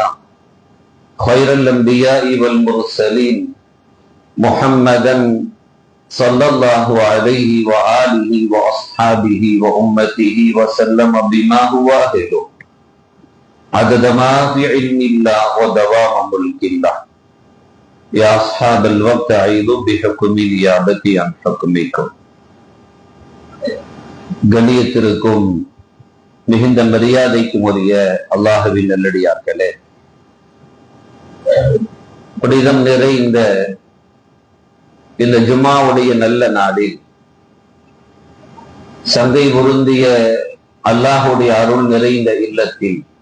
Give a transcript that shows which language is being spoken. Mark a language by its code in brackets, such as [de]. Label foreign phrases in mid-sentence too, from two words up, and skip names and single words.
[ar] خير الأنبياء والمرسلين محمدا صلى الله عليه وآله وأصحابه وأمته وسلم بما هو أهله عدد ما في علم الله ودوام ملك الله يا أصحاب الوقت أعيذوا بحكم النيابة عن حكمكم [ta] கண்ணியத்திற்கும் மிகுந்த மரியாதைக்கும் உரிய அல்லாஹ்வின் நல்லடியார்களே, புனிதம் நிறைந்த இந்த ஜும்மாவுடைய நல்ல நாளில் சங்கை பொருந்திய அல்லாஹுடைய அருள் நிறைந்த இல்லத்தில்